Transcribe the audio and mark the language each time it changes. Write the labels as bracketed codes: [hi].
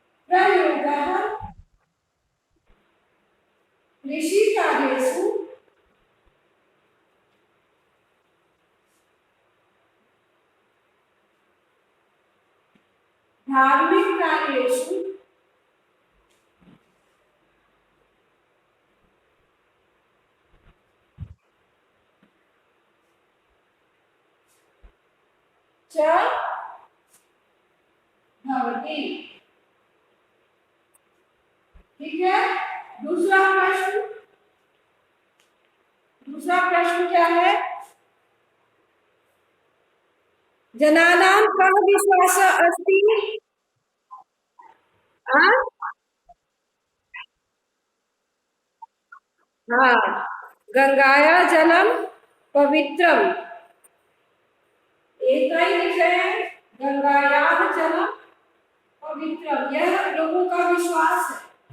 [sa] प्रयोग कृषि कार्येषु धार्मिक कार्येषु च भवति। [hi] ठीक है। दूसरा प्रश्न, दूसरा प्रश्न क्या है? [sa] जनानां कः विश्वासः अस्ति? [hi] हाँ हाँ, [sa] गंगाया जलम पवित्रम, [hi] एक ही लिखे हैं, [sa] गंगायाः जलम पवित्रम, [hi] यह लोगों का विश्वास है।